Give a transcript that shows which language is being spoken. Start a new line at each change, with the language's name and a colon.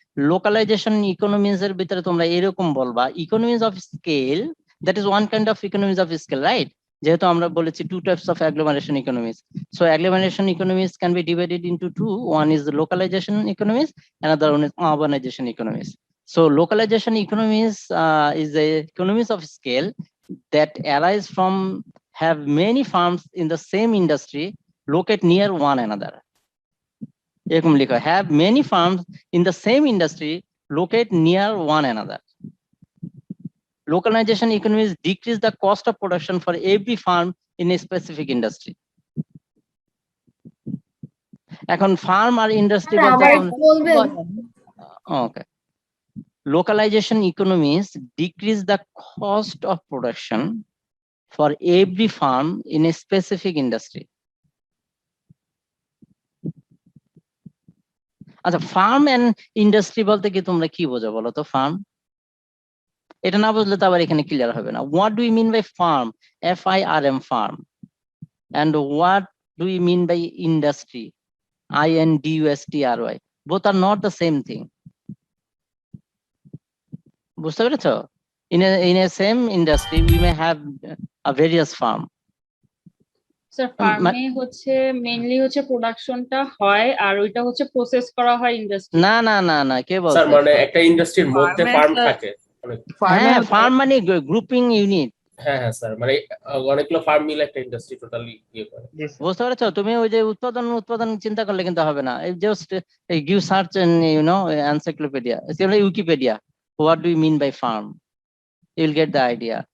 English: localization economics
Bangla: এর ভিতরে তোমরা এরকম বলবা
English: Economics of scale, that is one kind of economics of scale, right?
Bangla: যেহেতু আমরা বলেছি
English: Two types of agglomeration economics, so agglomeration economics can be divided into two, one is localization economics, another one is urbanization economics. So localization economies is a economies of scale that arise from have many farms in the same industry located near one another.
Bangla: এরকম লিখো,
English: have many farms in the same industry located near one another. Localization economies decrease the cost of production for every farm in a specific industry.
Bangla: এখন farm আর industry okay.
English: Localization economies decrease the cost of production for every farm in a specific industry.
Bangla: আচ্ছা, farm and industry বলতে কি তোমরা কি বোঝো বলো তো? Farm এটা না বুঝলে তো আবার এখানে ক্লিয়ার হবে না।
English: What do you mean by firm? FIRM, firm. And what do you mean by industry? INDUSTRY. Both are not the same thing.
Bangla: বুঝতে পেরেছো?
English: In a same industry we may have a various farm.
Bangla: Sir ফার্মে হচ্ছে mainly হচ্ছে প্রোডাকশনটা হয় আর ওইটা হচ্ছে process করা হয় ইন্ডাস্ট্রি। না না না না, কে বলছে? স্যার মানে একটা ইন্ডাস্ট্রির মধ্যে ফার্ম থাকে অনেক। হ্যাঁ, ফার্ম মানে গ্রুপিং ইউনিট। হ্যাঁ হ্যাঁ স্যার, মানে অনেকগুলো ফার্ম মিলে একটা ইন্ডাস্ট্রি টোটালি ইয়ে করে। বুঝতে পেরেছো? তুমি ওই যে উৎপাদন চিন্তা করলে কিন্তু হবে না।
English: Just give search encyclopedia, Wikipedia, what do you mean by farm? You'll get the idea.